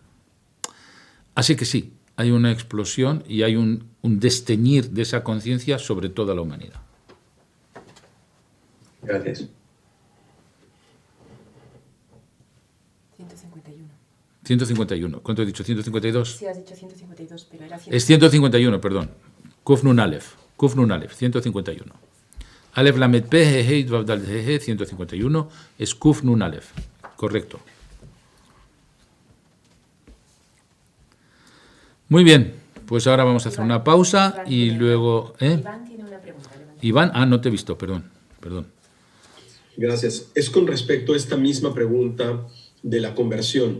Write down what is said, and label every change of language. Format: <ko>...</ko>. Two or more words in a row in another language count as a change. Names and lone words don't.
<es>Así que sí, hay una explosión y hay un desteñir de esa conciencia sobre toda la humanidad. Gracias. 151. 151. ¿Cuánto he dicho? ¿152? Sí, has dicho 152, pero era 151. Es 151, perdón.</es> <he>קוף נון אלף. קוף נון אלף, 151. אלף למד פא הא וו דלת הא, 151, es קוף נון אלף.</he> <es>Correcto. Muy bien, pues ahora vamos a hacer una pausa y luego... Iván tiene una pregunta. Iván, no te he visto, perdón. Gracias. Es con respecto a esta misma pregunta de la conversión.</es>